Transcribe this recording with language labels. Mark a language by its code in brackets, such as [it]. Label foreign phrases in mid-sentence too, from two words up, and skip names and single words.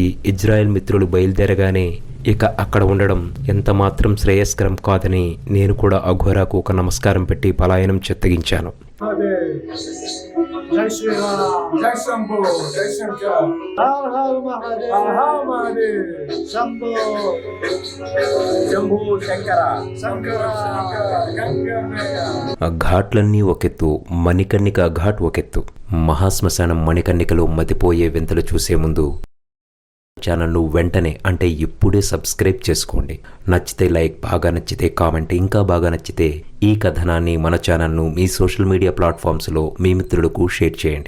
[te] ఇజ్రాయెల్ మిత్రులు బయలుదేరగానే ఇక అక్కడ ఉండడం ఎంత మాత్రం శ్రేయస్కరం కాదని నేను కూడా అఘోరాకు ఒక నమస్కారం పెట్టి పలాయనం చెత్తగించాను. [hi] जय श्री राम। जय शम्भो. जय शंकर। हर हर महादेव। हर हर महादेव। शम्भो. Shambho Shankara. Shankara. Ganga Maya. [te] ఆ ఘాట్లన్నీ ఒకెత్తు, మణికర్ణిక ఘాట్ ఒకెత్తు. మహాశ్మశానం మణికర్ణికలో మతిపోయే వింతలు చూసే ముందు ఛానల్ను వెంటనే అంటే ఇప్పుడే సబ్స్క్రైబ్ చేసుకోండి. నచ్చితే లైక్, బాగా నచ్చితే కామెంట్, ఇంకా బాగా నచ్చితే ఈ కథనాన్ని మన ఛానల్ను మీ సోషల్ మీడియా ప్లాట్ఫామ్స్లో మీ మిత్రులకు షేర్ చేయండి.